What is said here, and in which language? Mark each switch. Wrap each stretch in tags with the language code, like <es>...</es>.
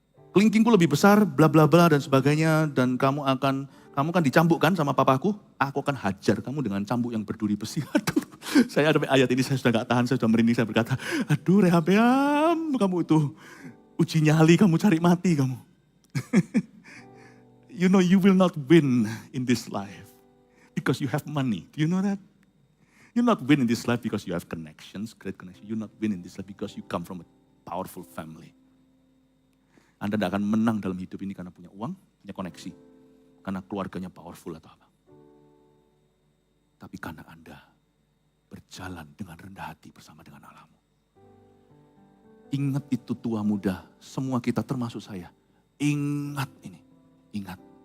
<id>Kelingkingku lebih besar, bla bla bla dan sebagainya. Dan kamu kan dicambuk kan sama papaku. Aku akan hajar kamu dengan cambuk yang berduri besi. Aduh, saya ada ayat ini saya sudah gak tahan, saya sudah merinding, saya berkata, aduh Rehabeam, kamu itu uji nyali, kamu cari mati kamu.</id> <en>You know you will not win in this life because you have money. Do you know that? You not win in this life because you have connections, great connections. You not win in this life because you come from a powerful family.</en> <id>Anda tidak akan menang dalam hidup ini karena punya uang, punya koneksi. Karena keluarganya powerful atau apa. Tapi karena Anda berjalan dengan rendah hati bersama dengan Allahmu. Ingat itu tua muda, semua kita termasuk saya. Ingat ini, ingat.</id>